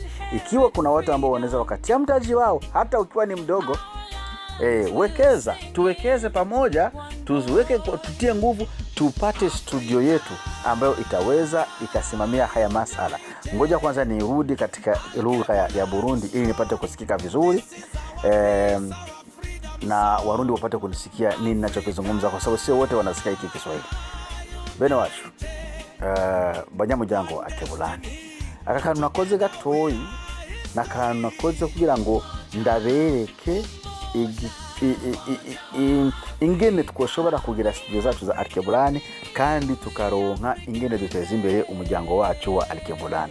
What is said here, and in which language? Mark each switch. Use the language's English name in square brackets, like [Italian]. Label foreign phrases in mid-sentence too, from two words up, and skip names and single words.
[Swahili] Ikiwa kuna watu ambao wanaweza wakatia mtaji wao, hata ukiwa ni mdogo, wekeza, tuwekeze pamoja, tutie nguvu, tupate studio yetu ambayo itaweza ikasimamia haya masala. Ngoja kwanza nirudi katika lugha ya Burundi ili nipate kusikika vizuri, na Warundi wapate kunisikia nini ninachokizungumza, kwa sababu sio wote wanasikia hiki Kiswahili. [Rundi] Bene wacu banyamuryango Al-Kebulani, aka kantu nakoze gatoyi n'akantu nakoze kugira ngo ndabereke ingene twoshobora kugira studio zacu za Al-Kebulani kandi tukaronka ingene duteza imbere umuryango wacu wa Al-Kebulani.